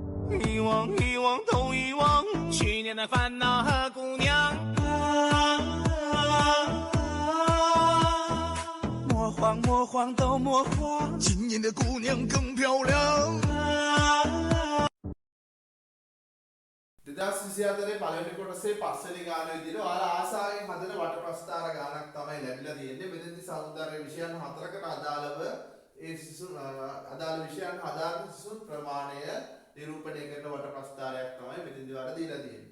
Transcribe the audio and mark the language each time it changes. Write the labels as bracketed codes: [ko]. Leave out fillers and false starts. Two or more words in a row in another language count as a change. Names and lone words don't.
[zh] 遗忘，遗忘，都遗忘，去年的烦恼和姑娘。魔幻，魔幻，都魔幻，今年的姑娘更漂亮。 [si] 2024 පළවෙනි කොටසේ පස්වෙනි ගාන විදිහට ඔයාලා ආසාවෙන් හදන වට ප්‍රස්ථාර ගානක් තමයි ලැබිලා තියෙන්නේ. මෙතනදී සෞන්දර්ය විෂයන් හතරකට අදාළව ඒ සිසුන් අදාළ විෂයන් හදාගන්න සිසුන් ප්‍රමාණය නිරූපණය කරන වට ප්‍රස්ථාරයක් තමයි මෙතනදී ඔයාලා දීලා තියෙන්නේ.